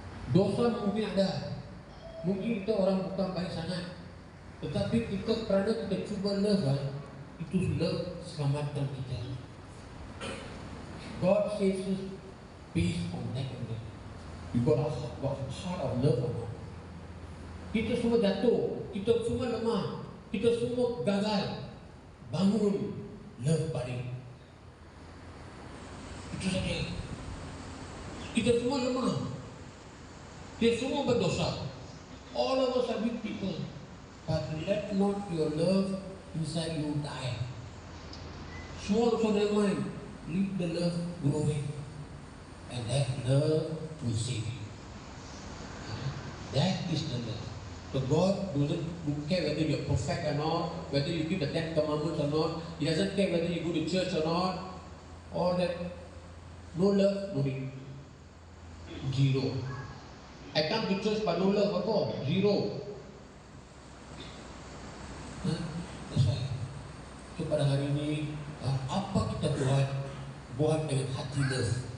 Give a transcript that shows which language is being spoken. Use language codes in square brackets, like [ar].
[ms] Dosa mungkin ada, mungkin kita orang bukan baik sangat, tetapi kita kerana kita cuba love, itu love selamatkan kita. [en] God saves us based on that only. You got a heart of love or not? [ms] Kita semua jatuh, kita semua lemah, kita semua gagal. Bangun, love balik. Itu saja. Kita semua lemah, kita semua berdosa. [en] All of us are weak people. But let not your love inside you die. Small from your mind. Leave the love growing, and that love will save you. That is the love. So God doesn't care whether you're perfect or not, whether you keep the 10 commandments or not. He doesn't care whether you go to church or not. All that. No love, no need. Zero. I come to church but no love, apa? Zero. That's why. [ms] So pada hari ini, apa kita buat dengan hati love.